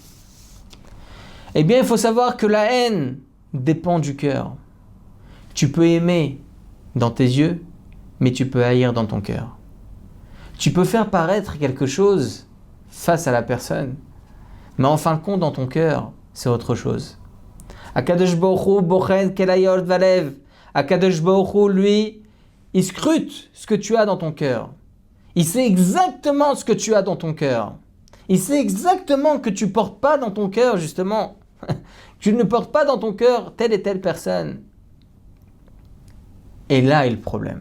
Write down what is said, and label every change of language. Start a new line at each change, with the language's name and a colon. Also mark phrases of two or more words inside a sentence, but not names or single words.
French: Eh bien, il faut savoir que la haine dépend du cœur. Tu peux aimer dans tes yeux, mais tu peux haïr dans ton cœur. Tu peux faire paraître quelque chose face à la personne, mais en fin de compte, dans ton cœur, c'est autre chose.
Hebrew: הקדוש ברוך הוא בוחן כליות ולב. הקדוש ברוך הוא,
French: lui, il scrute ce que tu as dans ton cœur. Il sait exactement ce que tu as dans ton cœur. Il sait exactement que tu ne portes pas dans ton cœur, justement. Tu ne portes pas dans ton cœur telle et telle personne. Et là est le problème.